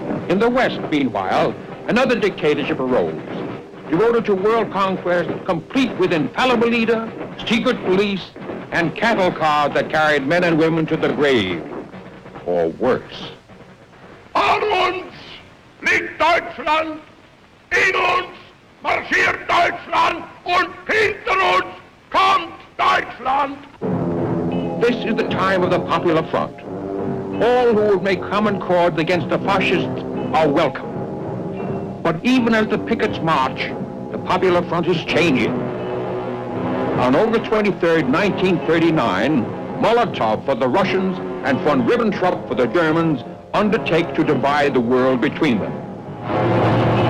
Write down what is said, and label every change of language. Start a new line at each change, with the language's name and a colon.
English: In the West, meanwhile, another dictatorship arose, devoted to world conquest, complete with infallible leader, secret police, and cattle cars that carried men and women to the grave, or worse.
German: An uns liegt Deutschland, in uns marschiert Deutschland, und hinter uns kommt Deutschland.
English: This is the time of the Popular Front. All who would make common cause against the fascists are welcome. But even as the pickets march, the Popular Front is changing. On August 23rd, 1939, Molotov for the Russians and von Ribbentrop for the Germans undertake to divide the world between them.